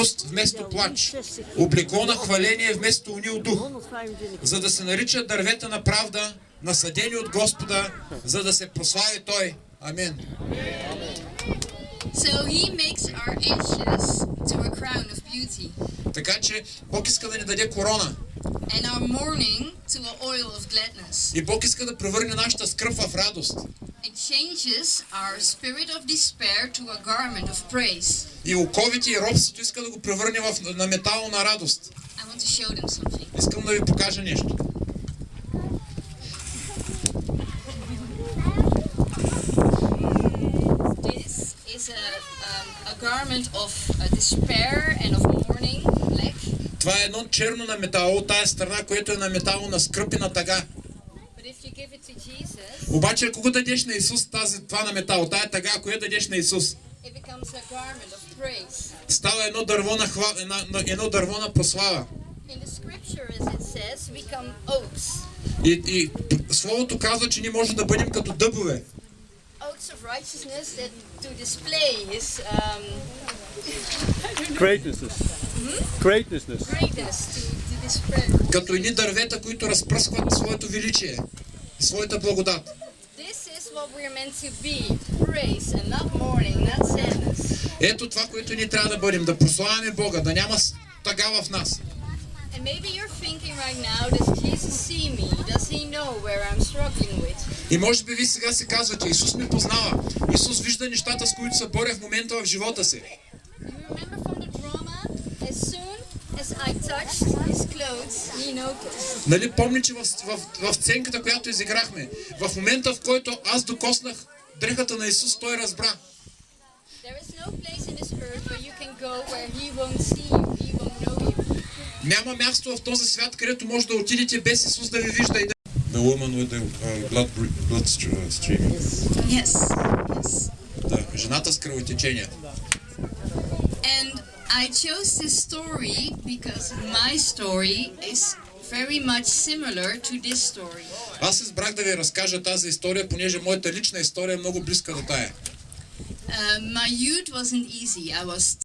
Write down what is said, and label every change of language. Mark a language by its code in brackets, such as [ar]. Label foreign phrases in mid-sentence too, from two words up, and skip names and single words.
[bg] вместо плач, облекло на хваление вместо унил дух, за да се наричат дървета на правда, насадени от Господа, за да се прослави Той. Амин. [en] So he makes our ashes to a crown of beauty. [bg] Така че Бог иска да ни даде корона. [en] And our mourning to an oil of gladness. [bg] И Бог иска да превърне нашата скръб в радост. [en] It changes our spirit of despair to a garment of praise. [bg] И оковите и робството иска да го превърне на метал на радост. [en] I want to show them something. [bg] Искам да ви покажа нещо. [en] This is a garment of despair and of mourning, black. [bg] Това е едно черно на метало от тая страна, което е на метало на скръп и на тъга. [en] But if you give it to Jesus, [bg] Обаче, ако го дадеш на Исус, това на метал, тая тъга, ако я дадеш на Исус, [en] it becomes a garment of praise. [bg] става едно дърво на прослава. [en] In the scripture, as it says, we become oaks. [bg] И Словото казва, че ние можем да бъдем като дъбове. [en] Oaks of righteousness that to display his Greatness. greatness, to display. [bg] Като едни дървета, които разпръскват своето величие, своята благодат. [en] This is what we're meant to be, praise and not mourning, not sadness. [bg] Ето това, което ние трябва да бъдем, да прославяме Бога, да няма тъга в нас. [en] And maybe you're thinking right now, does Jesus see me? Does he know where I'm struggling with? [bg] И може би ви сега се казвате, Исус ме познава. Исус вижда нещата, с които се боря в момента в живота си. [en] You remember from the drama? As soon as I touched his clothes, he noticed. [bg] Нали помни, че в сценката, която изиграхме, в момента, в който аз докоснах дрехата на Исус, Той разбра. [en] There is no place in this earth where you can go where he won't see you, he won't know you. [bg] Няма място в този свят, където може да отидете без Исус да ви вижда и да... [en] The woman with the blood streaming. Yes, yes. [bg] Да, жената с кръвотечение. [en] And I chose this story because my story is very much similar to this story. [bg] Аз избрах да ви разкажа тази история, понеже моята лична история е много близка до тая. [en] My youth wasn't easy. I was